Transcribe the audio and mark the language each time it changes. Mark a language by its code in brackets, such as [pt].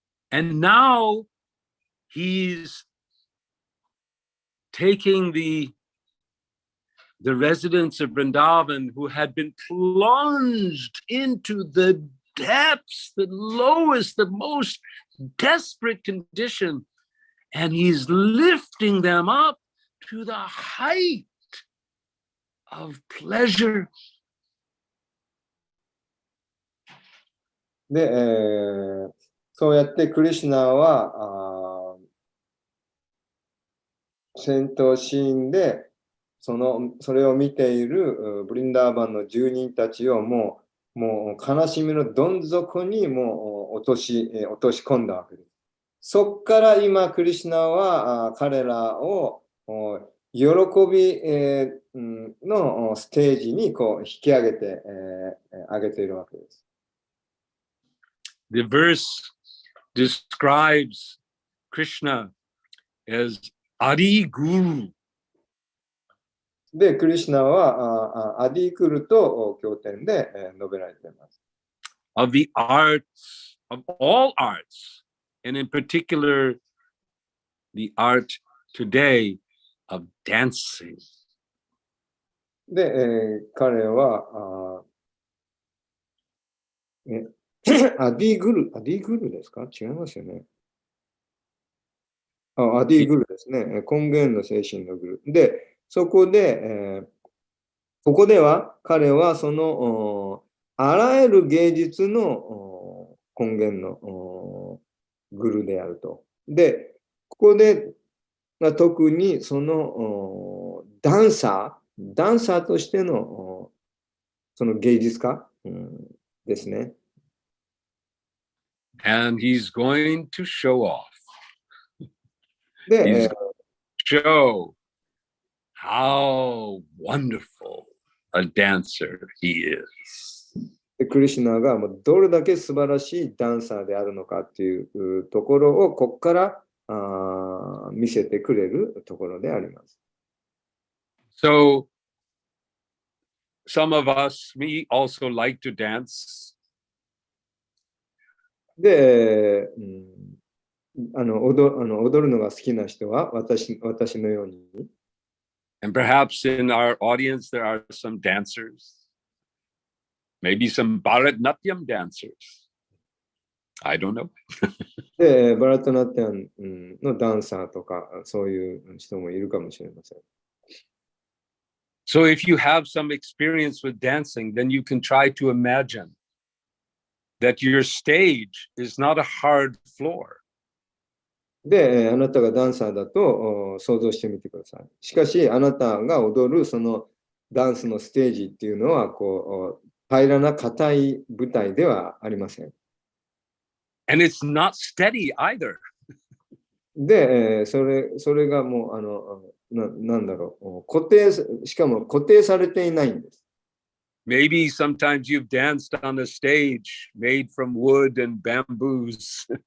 [en] And now he's taking the residents of Vrindavan who had been plunged into the depths, the lowest, the most desperate condition, and he's lifting them up to the height of pleasure. [ja] で、そうやってクリシュナは戦闘シーンでそれを見ているブリンダーバンの住人たちをもう悲しみのどん底にもう落とし込んだわけです。そこから今クリシュナは彼らを喜びのステージにこう引き上げてあげているわけです。 [en] The verse describes Krishna as Adi Guru. [ja] で、クリシュナはアディクルと経典で述べられています。 [en] Of the arts, of all arts, and in particular, the art today of dancing. [ja] で、彼はアディグルですか？違いますよね。アディグルですね。根源の精神のグル。で、そこで、ここでは彼はそのあらゆる芸術の根源のグルであると。で、ここで特にそのダンサーとしてのその芸術家、ですね。 [en] And he's going to show off. で、 show how wonderful a dancer he is. [ja] クリシュナがもうどれだけ素晴らしいダンサーであるのかっていうところをここから見せてくれるところであります。 [en] So, some of us, me also like to dance. [ja] で、踊るのが好きな人は私のように。 [en] And perhaps in our audience there are some dancers. Maybe some Bharatanatyam dancers. I don't know. [ja] で、バラトナティアンのダンサーとかそういう人もいるかもしれません。 [en] So if you have some experience with dancing, then you can try to imagine that your stage is not a hard floor. [ja] で、あなたがダンサーだと想像してみてください。しかし、あなたが踊るそのダンスのステージっていうのは、平らな硬い舞台ではありません。 [en] And it's not steady either. [ja] で、それがもう、なんだろう、しかも固定されていないんです。 [en] Maybe sometimes you've danced on a stage made from wood and bamboos.